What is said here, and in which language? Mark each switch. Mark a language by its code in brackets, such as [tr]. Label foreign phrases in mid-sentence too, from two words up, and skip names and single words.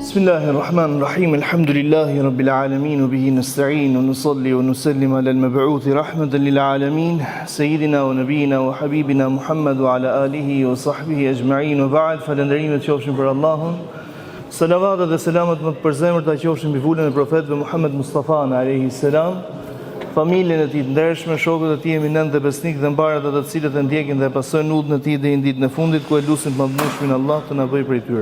[ar] بسم الله الرحمن الرحيم. الحمد لله رب العالمين وبه نستعين ونصلي ونسلم على المبعوث رحمة للعالمين سيدنا ونبينا وحبيبنا محمد وعلى آله وصحبه أجمعين وبعد. [sq] Falënderimet qofshin për Allahun. Salavatet dhe selamat më të përzemërta qofshin mbi vulën e profetëve Muhammed Mustafa [ar] عليه السلام, [sq] familjen e tij të ndershme, shokët e tij eminent dhe besnik dhe mbarët ato të cilët e ndjekin dhe pasojnë udhën e tij deri në ditën e fundit, ku e lutim të mëdhëshmin Allah të na bëjë prej tyre.